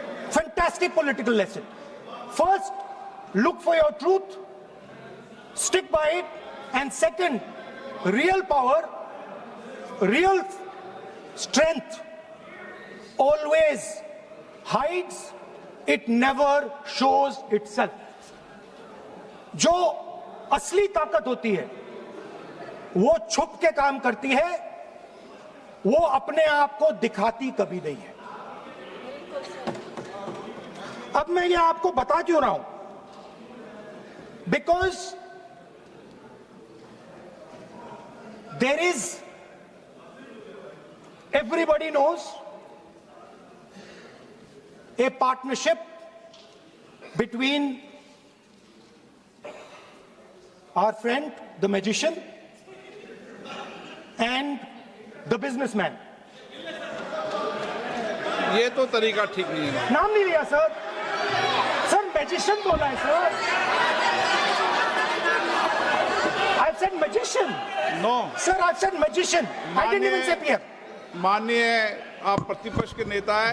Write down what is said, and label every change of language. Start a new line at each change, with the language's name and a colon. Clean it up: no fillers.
English: Fantastic political lesson. First, look for your truth, stick by it, and second, real power, real strength always hides, it never shows itself.
Hindi: जो असली ताकत होती है वो छुप के काम करती है, वो अपने आप को दिखाती कभी नहीं है। अब मैं ये आपको बता क्यों रहा हूं?
English: Because there is, everybody knows, a partnership between our friend, the magician, and the businessman.
Hindi: ये तो तरीका ठीक नहीं है। नाम नहीं लिया सर, सर मैजिशियन बोला है sir.
English: I've said magician. No. Sir, I've said magician. I didn't even say peer.
Hindi: माननीय आप प्रतिपक्ष के नेता है,